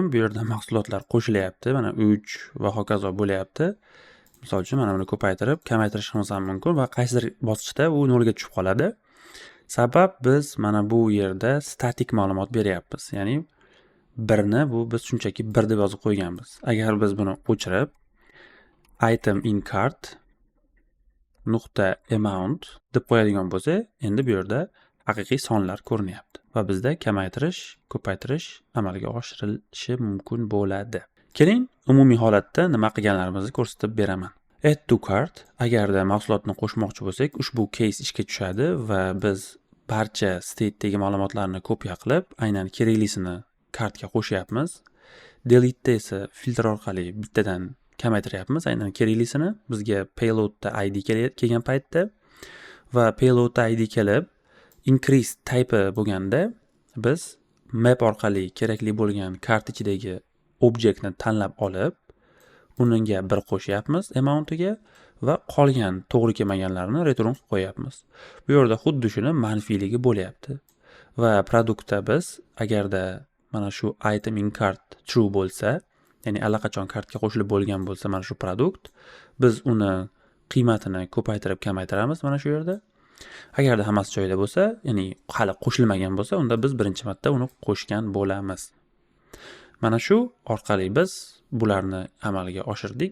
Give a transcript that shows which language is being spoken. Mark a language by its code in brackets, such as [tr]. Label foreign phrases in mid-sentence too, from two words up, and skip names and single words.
[uz] Bu yerda mahsulotlar qo'shilyapti, mana 3 va hokazo bo'lyapti. Misol uchun mana buni ko'paytirib, kamaytirishimiz ham mumkin va qaysidir bosqichda u 0 ga tushib qoladi. Sabab biz mana bu yerda statik ma'lumot beryapmiz. Ya'ni birni bu biz shunchaki 1 deb yozib qo'yganmiz. Agar biz buni o'chirib [en] item in cart .amount [uz] deb qo'yadigan bo'lsa, endi bu yerda haqiqiy sonlar ko'rinyapti va bizda kamaytirish, ko'paytirish amalga oshirilishi mumkin bo'ladi. Keling, umumiy holatda nima qilganlarimizni ko'rsatib beraman. [en] Add to cart, [uz] agarda mahsulotni qo'shmoqchi bo'lsak, ushbu case ishga tushadi va biz barcha state'dagi ma'lumotlarni kopiya qilib, aynan keraklisini kartga qo'shyapmiz. Delete esa filtr orqali bittadan kamaytiryapmiz, aynan keraklisini. Bizga payloadda id kelgan paytda va payloadda id kelib [en] increase type [uz] bo'lganda biz map orqali kerakli bo'lgan kart ichidagi obyektni tanlab olib, unga 1 qo'shyapmiz amount'iga va qolgan to'g'ri kelmaganlarini return qilib qo'yapmiz. Bu yerda xuddi shuni manfiyligi bo'lyapti. Va produktda biz agarda mana shu [en] item in cart true [uz] bo'lsa, ya'ni allaqachon kartga qo'shilib bo'lgan bo'lsa mana shu produkt, biz uni qiymatini ko'paytirib kamaytiramiz mana shu yerda. Agarda hammasi joyida bo'lsa, ya'ni hali qo'shilmagan bo'lsa, unda biz birinchi marta uni qo'shgan bo'lamiz. Mana shu orqali biz bularni amalga oshirdik.